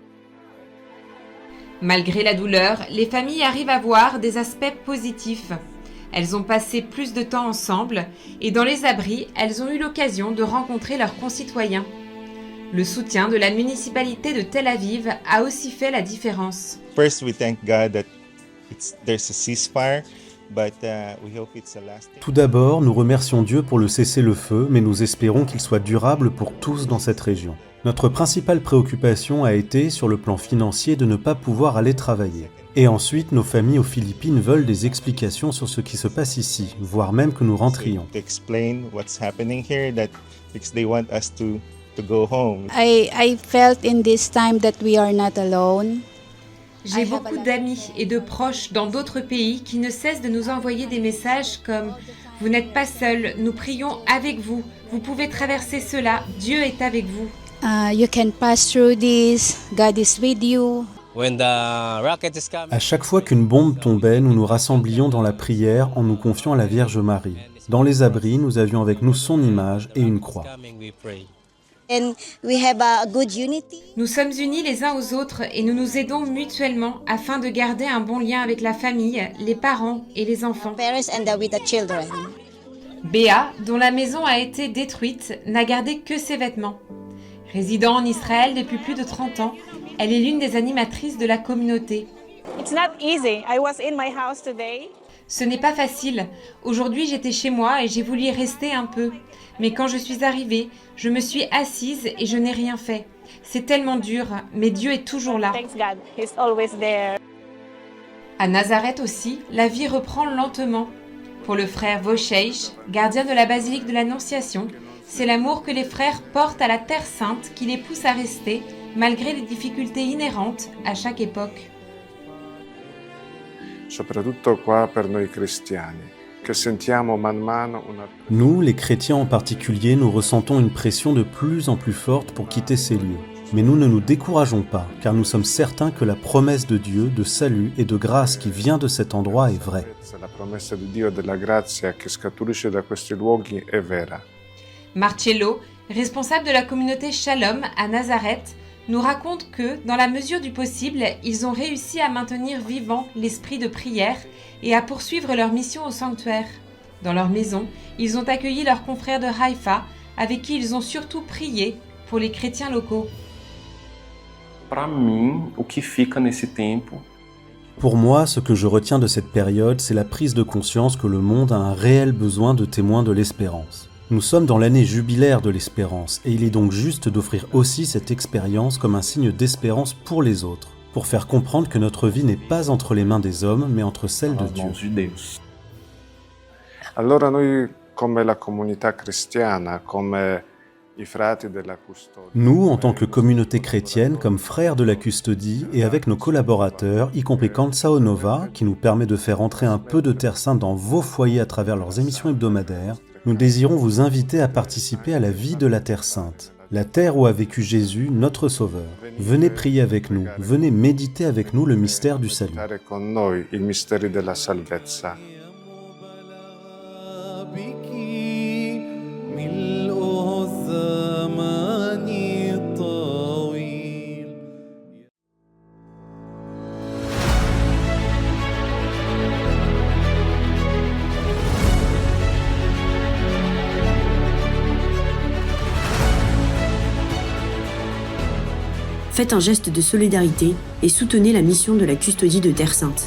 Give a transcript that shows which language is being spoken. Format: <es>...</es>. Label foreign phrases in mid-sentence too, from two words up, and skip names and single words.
<fr>Malgré la douleur, les familles arrivent à voir des aspects positifs. Elles ont passé plus de temps ensemble et dans les abris, elles ont eu l'occasion de rencontrer leurs concitoyens. Le soutien de la municipalité de Tel Aviv a aussi fait la différence.</fr> <en>First, we thank God that there's a ceasefire, but we hope it's a lasting.</en> <fr>Tout d'abord, nous remercions Dieu pour le cessez-le-feu, mais nous espérons qu'il soit durable pour tous dans cette région. Notre principale préoccupation a été, sur le plan financier, de ne pas pouvoir aller travailler. Et ensuite, nos familles aux Philippines veulent des explications sur ce qui se passe ici, voire même que nous rentrions.</fr> <en>To explain what's happening here, that because they want us to go home. I felt in this time that we are not alone.</en> <fr>J'ai beaucoup d'amis et de proches dans d'autres pays qui ne cessent de nous envoyer des messages comme « Vous n'êtes pas seuls, nous prions avec vous, vous pouvez traverser cela, Dieu est avec vous ».</fr> <en>You can pass through this. God is with you.</en> <fr>À chaque fois qu'une bombe tombait, nous nous rassemblions dans la prière en nous confiant à la Vierge Marie. Dans les abris, nous avions avec nous son image et une croix.</fr> <en>And we have a good unity.</en> <fr>Nous sommes unis les uns aux autres et nous nous aidons mutuellement afin de garder un bon lien avec la famille, les parents et les enfants.</fr> <en>Parents and with the children.</en> <fr>Béa, dont la maison a été détruite, n'a gardé que ses vêtements. Résidant en Israël depuis plus de 30 ans, elle est l'une des animatrices de la communauté.</fr> <en>It's not easy. I was in my house today.</en> <fr>Ce n'est pas facile. Aujourd'hui, j'étais chez moi et j'ai voulu y rester un peu. Mais quand je suis arrivée, je me suis assise et je n'ai rien fait. C'est tellement dur, mais Dieu est toujours là.</fr> <en>Thanks God. He's always there.</en> <fr>À Nazareth aussi, la vie reprend lentement. Pour le frère Wojciech, gardien de la basilique de l'Annonciation, c'est l'amour que les frères portent à la Terre Sainte qui les pousse à rester, malgré les difficultés inhérentes à chaque époque.</fr> <it>Soprattutto qua per noi cristiani, che sentiamo man mano una...</it> <fr>Nous, les chrétiens en particulier, nous ressentons une pression de plus en plus forte pour quitter ces lieux. Mais nous ne nous décourageons pas, car nous sommes certains que la promesse de Dieu, de salut et de grâce qui vient de cet endroit est vraie.</fr> <it>La promessa di Dio e della grazia che scaturisce da questi luoghi è vera.</it> <fr>Marcello, responsable de la communauté Shalom à Nazareth, nous raconte que, dans la mesure du possible, ils ont réussi à maintenir vivant l'esprit de prière et à poursuivre leur mission au sanctuaire. Dans leur maison, ils ont accueilli leurs confrères de Haïfa, avec qui ils ont surtout prié pour les chrétiens locaux. Pour moi, ce que je retiens de cette période, c'est la prise de conscience que le monde a un réel besoin de témoins de l'espérance. Nous sommes dans l'année jubilaire de l'espérance, et il est donc juste d'offrir aussi cette expérience comme un signe d'espérance pour les autres, pour faire comprendre que notre vie n'est pas entre les mains des hommes, mais entre celles de Dieu.</fr> <it>Allora noi, come la comunità cristiana, come i frati della custodia...</it> <fr>Nous, en tant que communauté chrétienne, comme frères de la custodie, et avec nos collaborateurs, y compris Canção Nova, qui nous permet de faire entrer un peu de Terre Sainte dans vos foyers à travers leurs émissions hebdomadaires, nous désirons vous inviter à participer à la vie de la Terre Sainte, la terre où a vécu Jésus, notre Sauveur. Venez prier avec nous, venez méditer avec nous le mystère du salut.</fr> <it>Con noi il mistero della salvezza.</it> <fr>Faites un geste de solidarité et soutenez la mission de la custodie de Terre Sainte.</fr>